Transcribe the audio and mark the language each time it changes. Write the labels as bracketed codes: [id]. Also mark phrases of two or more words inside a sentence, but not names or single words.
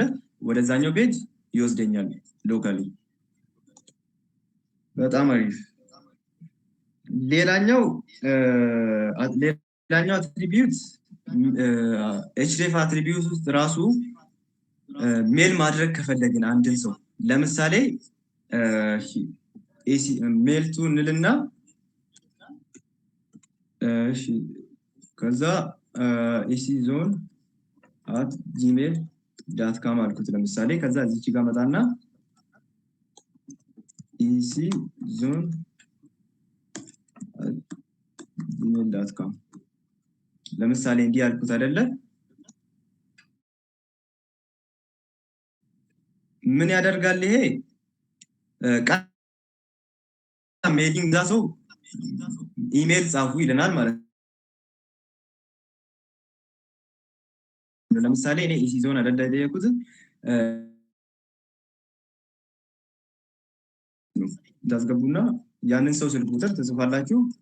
[am] ወደዛኛው ፔጅ ይወስደኛል ሎካሊ። በጣም አሪፍ። ሌላኛው አትሪቢዩት [en] href attribute [am] ውስጥ ራሱ ሜል ማድረግ ከፈለግን አንድን ሰው ለምሳሌ [en] mail to [am] እንልና እሺ ከዛ eczone@gmail.com አልኩት ለምሳሌ። ከዛ እዚች ጋር መጣና eczone@gmail.com ለምሳሌ እንዲህ አልኩት አይደለ? ምን ያደርጋል ይሄ? [en] mailing the [am] ሰው ኢሜል ጻፉ ይለናል ማለት ነው። ለምሳሌ እኔ ኢሲዞን አይደለ የጠየኩት ታስገቡና ያንን ሰው ስልክ ቁጥር ትጽፋላችሁ